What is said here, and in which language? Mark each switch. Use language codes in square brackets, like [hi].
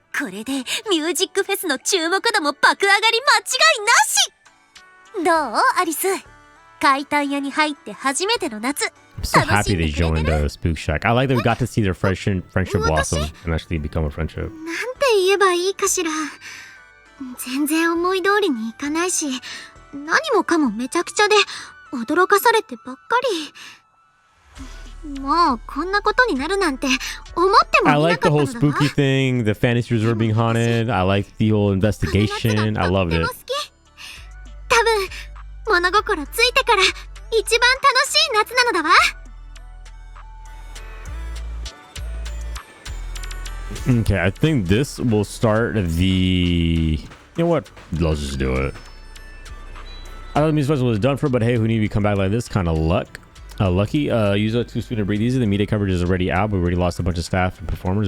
[ja] これでミュージックフェスの注目度も爆上がり間違いなし。どうアリス？怪談屋に入って初めての夏。 [en] I'm so happy they joined Spook Shack. I like that we got to see their friendship blossom and actually become a friendship. [ja] なんて言えばいいかしら。全然思い通りにいかないし、何もかもめちゃくちゃで驚かされてばっかり。もうこんなことになるなんて思ってもいなかったのだわ。 [en] I like the whole spooky thing, the fantasy resort being haunted. I like the whole investigation. I loved it. [ja] 多分物心ついてから一番楽しい夏なのだわ。 [en] Okay, I think this will start the... You know what? Let's just do it. I thought the music festival was done for, but hey, who knew we come back like this? Kind of lucky. User too soon to breathe easy. The media coverage is already out. We already lost a bunch of staff and performers.